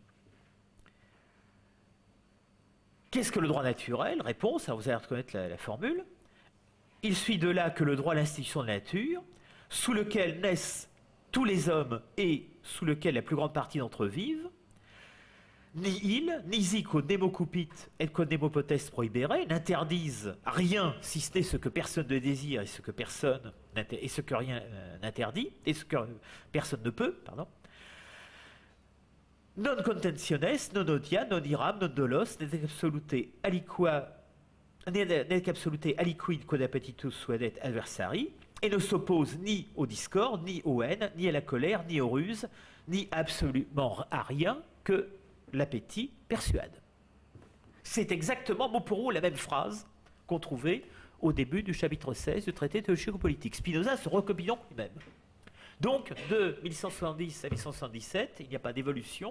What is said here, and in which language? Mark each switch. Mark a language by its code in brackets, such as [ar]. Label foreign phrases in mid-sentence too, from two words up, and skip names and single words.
[fr] Qu'est-ce que le droit naturel? Réponse, alors vous allez reconnaître la formule. Il suit de là que le droit à l'institution de la nature, sous lequel naissent tous les hommes et sous lequel la plus grande partie d'entre eux vivent, [la] ni il, ni zi quod nemo cupit et quod nemo potest prohibere, [fr] n'interdisent rien si ce n'est ce que personne ne désire et ce que rien n'interdit, et ce que personne ne peut, pardon. [la] Non contentiones, non odia, non iram, non dolos, nec absolute aliquid quod appetitus suadet adversari, [fr] et ne s'oppose ni au discorde, ni aux haines, ni à la colère, ni aux ruses, ni absolument à rien que l'appétit persuade. C'est exactement mot pour mot la même phrase qu'on trouvait au début du chapitre 16 du traité théologico-politique. Spinoza se recopie donc lui-même. Donc, de 1170 à 1177, il n'y a pas d'évolution.